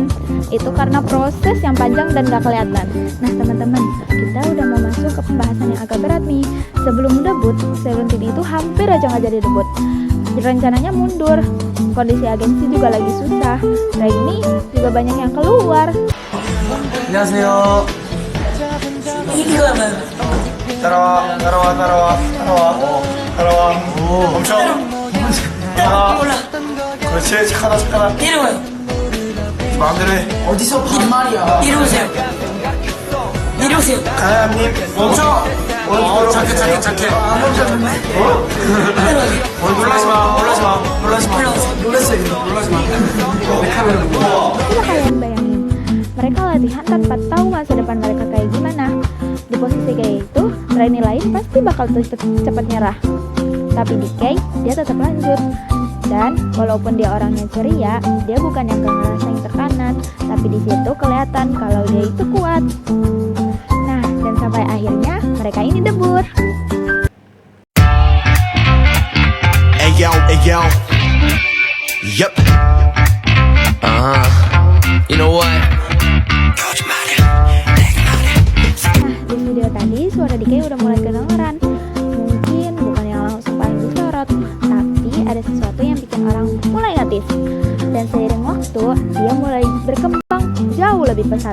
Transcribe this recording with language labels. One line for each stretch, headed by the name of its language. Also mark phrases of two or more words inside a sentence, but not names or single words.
Indonesian: Itu karena proses yang panjang dan gak kelihatan. Nah teman-teman, kita udah mau masuk ke pembahasan yang agak berat nih. Sebelum debut, Seventeen itu hampir aja gak jadi debut. Rencananya mundur, kondisi agensi juga lagi susah, trainee juga banyak yang keluar.
Korean: 안녕하세요. 따라와. 멈춰. 하나. 그렇지, 착하다. 내려와요. 마음대로 해. 어디서 반말이야. 내려오세요. 가야님, 멈춰. 착해. 안 멈췄는데? 놀라지 마. 내 카메라 보고.
Indonesian: Coba kalian bayangin, mereka latihan tanpa tahu masa depan mereka kayak gimana. Di posisi kayak itu, trainee lain pasti bakal cepat nyerah. Tapi DK, dia tetap lanjut. Dan walaupun dia orangnya ceria, dia bukan yang gak ngerasain tekanan, tapi di situ kelihatan kalau dia itu kuat. Nah, dan sampai akhirnya mereka ini debut. Ayo.
English: Yup. You know what?
Indonesian: Nah, di video tadi suara DK udah mulai kedengeran. Mungkin bukan yang langsung paling disorot, tapi ada sesuatu yang bikin orang mulai notice. Dan seiring waktu, dia mulai berkembang jauh lebih pesat.